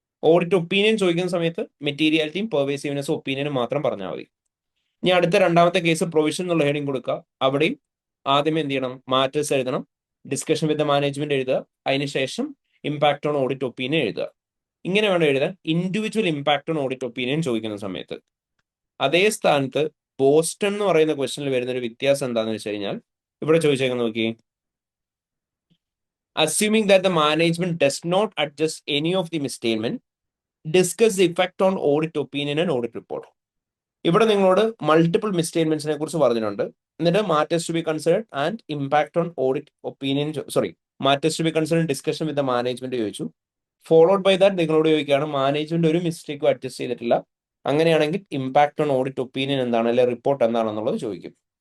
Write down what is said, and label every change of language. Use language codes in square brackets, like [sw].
[ml] Audit opinion ചോദിക്കുന്ന സമയത്ത് മെറ്റീരിയാലിറ്റിയും പെർവേസീവ്നെസ്സും ഒപ്പീനിയനും മാത്രം പറഞ്ഞാൽ മതി. ഇനി അടുത്ത 2ാമത്തെ കേസ് പ്രൊവിഷൻ എന്നുള്ള ഹെഡിങ് കൊടുക്കുക, അവിടെയും ആദ്യമേ എന്ത് ചെയ്യണം? [en] matters [ml] എഴുതണം, [en] discussion with the management [ml] എഴുതുക, അതിനുശേഷം [en] Impact on audit opinion എഴുതുക. [ml] ഇങ്ങനെ വേണം എഴുതാൻ [en] individual impact on audit opinion [ml] ചോദിക്കുന്ന സമയത്ത്. അതേ സ്ഥാനത്ത് ബോസ്റ്റൺ എന്ന് പറയുന്ന ക്വസ്റ്റനിൽ വരുന്ന ഒരു വ്യത്യാസം എന്താണെന്ന് വെച്ച് കഴിഞ്ഞാൽ ഇവിടെ ചോദിച്ചേക്കുന്നത് നോക്കി, [en] assuming that the management does not adjust any of the misstatement, discuss the effect on audit opinion and audit report. [ml] ഇവിടെ നിങ്ങളോട് മൾട്ടിപ്പിൾ മിസ്സ്റ്റേറ്റ്മെന്റ്സിനെ കുറിച്ച് പറഞ്ഞിട്ടുണ്ട്. എന്നിട്ട് [en] matters to be considered and impact on audit opinion, matters to be considered discussion with the management [ml] ചോദിച്ചു. [en] followed by that [ml] നിങ്ങളോട് ചോദിക്കുകയാണ് management ഒരു മിസ്റ്റേക്കും adjust ചെയ്തിട്ടില്ല, അങ്ങനെയാണെങ്കിൽ [en] impact on audit opinion [ml] എന്താണ്, അല്ലെങ്കിൽ റിപ്പോർട്ട് എന്താണെന്നുള്ളത് ചോദിക്കും.